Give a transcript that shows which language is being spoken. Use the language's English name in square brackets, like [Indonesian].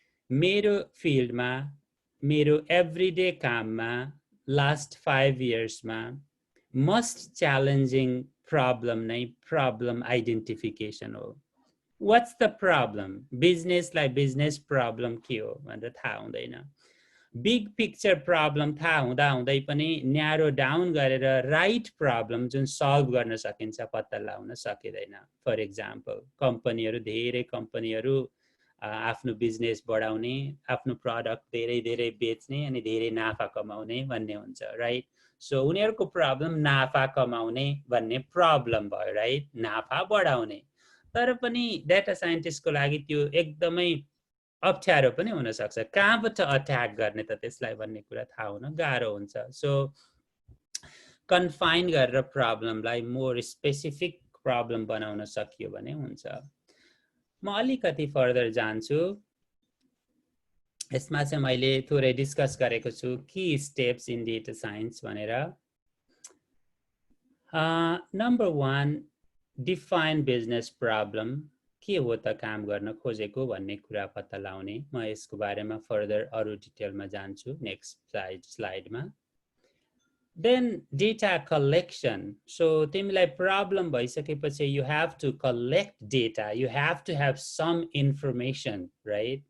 [Nepali] मेरो फिल्डमा, मेरो एभ्रीडे काममा लास्ट 5 इयर्समा मोस्ट च्यालेन्जिङ प्रब्लम नै प्रब्लम आइडेन्टिफिकेसन हो। [English] What's the problem? [Nepali] बिजनेसलाई business problem के हो भनेर थाहा हुँदैन। बिग पिक्चर प्रब्लम थाहा हुँदा हुँदै पनि न्यारो डाउन गरेर राइट प्रब्लम जुन सल्भ गर्न सकिन्छ पत्ता लगाउन सकिँदैन। फर इक्जाम्पल, धेरै कम्पनीहरू आफ्नो बिजनेस बढाउने, आफ्नो प्रडक्ट धेरै धेरै बेच्ने अनि धेरै नाफा कमाउने भन्ने हुन्छ, राइट? सो उनीहरूको प्रब्लम नाफा कमाउने भन्ने प्रब्लम भयो, राइट? नाफा बढाउने। तर पनि डेटा साइन्टिस्टको लागि त्यो एकदमै अप्ठ्यारो पनि हुनसक्छ। कहाँबाट अट्याक गर्ने त त्यसलाई भन्ने कुरा थाहा हुन गाह्रो हुन्छ। सो कन्फाइन गरेर प्रब्लमलाई मोर स्पेसिफिक प्रब्लम बनाउन सकियो भने हुन्छ। म अलिकति फर्दर जान्छु। यसमा चाहिँ मैले थोरै डिस्कस गरेको छु की स्टेप्स इन डेटा साइन्स भनेर। [English] Number 1, define business problem. [Nepali] के हो त काम गर्न खोजेको भन्ने कुरा पत्ता लगाउने। म यसको बारेमा फर्दर अरू डिटेलमा जान्छु next स्लाइडमा। [English] Then data collection. So [Nepali] तिमीलाई प्रब्लम भइसकेपछि [English] You have to collect data, you have to have some information, right?